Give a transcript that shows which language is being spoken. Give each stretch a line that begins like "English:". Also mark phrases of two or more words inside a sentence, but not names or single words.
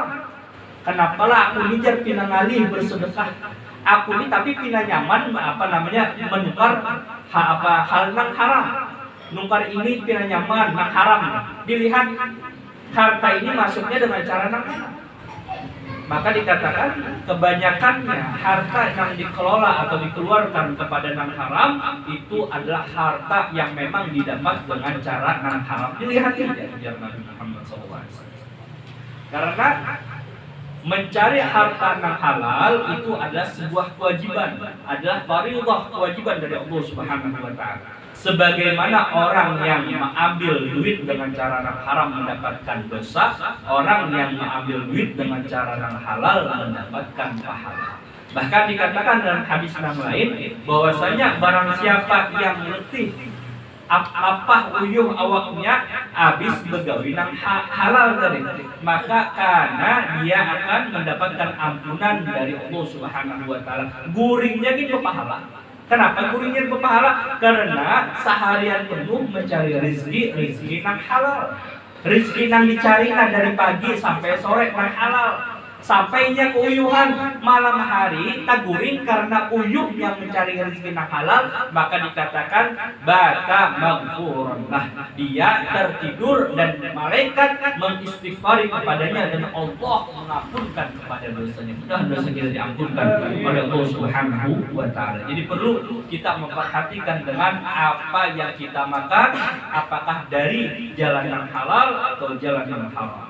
Banjar: Kenapa lah aku nijar pinangali bersedekah? Aku ini tapi pina nyaman menukar hal nang haram. Nukar ini pina nyaman nang haram. Dilihat harta ini masuknya dengan cara nang haram.
Indonesian: Maka dikatakan kebanyakannya harta yang dikelola atau dikeluarkan kepada nang haram itu adalah harta yang memang didapat dengan cara nang haram. Dilihat ya Nabi Muhammad SAW. Karena mencari harta nang halal itu adalah sebuah kewajiban, adalah fardhu kewajiban dari Allah
Arabic: سبحانه وتعالى.
Indonesian: Sebagaimana orang yang mengambil duit dengan cara yang haram mendapatkan dosa, orang yang mengambil duit dengan cara yang halal mendapatkan pahala. Bahkan dikatakan dalam hadis yang lain bahwasanya barang siapa yang letih apa uyuh awaknya habis begawi nang halal tadi, maka karena dia akan mendapatkan ampunan dari Allah
Arabic: سبحانه وتعالى.
Banjar: Guringnya gitu pahala.
Indonesian: Kenapa guringnya berpahala? Karena seharian penuh mencari rezeki nang halal. Rezeki nang dicari dari pagi sampai sore nang halal.
Banjar: Sampainya keuyuhan malam hari taguring karena uyuh yang mencari rezeki nang halal, maka dikatakan
Arabic: بات مغفورا.
Indonesian: Nah, dia tertidur dan malaikat mengistighfari kepadanya dan Allah mengampunkan kepada dosanya. Sudah dosa kita diampunkan oleh Allah
Arabic: سبحانه وتعالى.
Indonesian: Jadi perlu kita memperhatikan dengan apa yang kita makan, apakah dari jalan yang halal atau jalan yang haram.